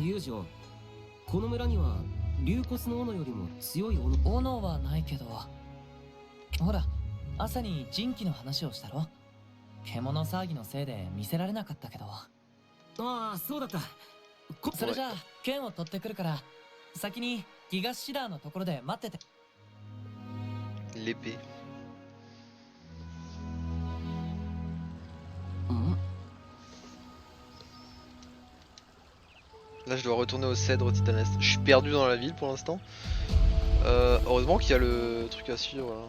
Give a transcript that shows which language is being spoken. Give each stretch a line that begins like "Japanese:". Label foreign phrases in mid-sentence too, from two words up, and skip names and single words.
Japanese: 遊女、この村には竜骨の斧よりも強い斧はないけど、ほら朝に人気の話をしたろ。獣騒ぎのせいで見せられなかったけど。ああ、そうだった。それじゃあ剣を取ってくるから先に東シダーのところで待ってて。
French: l'épée. Là je dois retourner au cèdre titanesque. Je suis perdu dans la ville pour l'instant. Heureusement qu'il y a le truc à suivre là.